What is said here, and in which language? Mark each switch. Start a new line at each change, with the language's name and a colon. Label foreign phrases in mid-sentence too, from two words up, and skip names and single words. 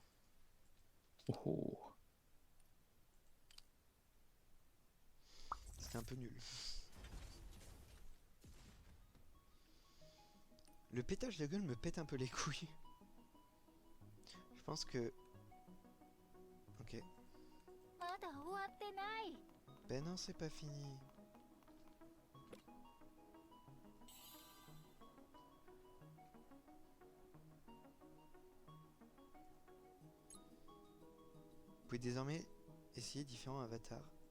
French: Oh oh. C'était un peu nul. Le pétage de gueule me pète un peu les couilles. Je pense que... Ok.
Japanese: まだ終わってない
French: Ben non, c'est pas fini. Vous pouvez désormais essayer différents avatars.